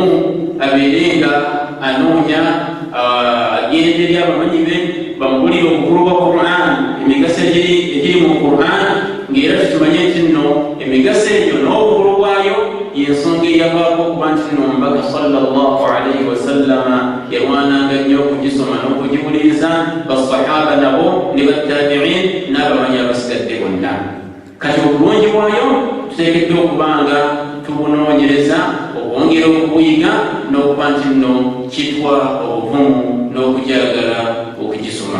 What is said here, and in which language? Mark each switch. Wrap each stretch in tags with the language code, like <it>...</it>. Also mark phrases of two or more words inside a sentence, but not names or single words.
<lg>abeerenga anoonya agende eri abamanyi be bamubulire obukulu bwa Qur'an, emigaso egiri mu Qur'an, ng'era tukimanye nti nno emigaso egyo n'obukulu bwayo yensonga eyavaako okuba nti nno omubaka</lg> <ar>صلى الله عليه وسلم</ar> <lg>yarwananga nnyo okugisoma n'okugiwuliriza, basahaba nabo ne battabi'in n'abamanyi abasigadde bonna. Kati obulungi bwayo tuteekeddwa okubanga tubunoonyereza, okwongera okubuyiga n'okuba nti nno kitwa obuvumu n'okujagala okugisoma.</lg>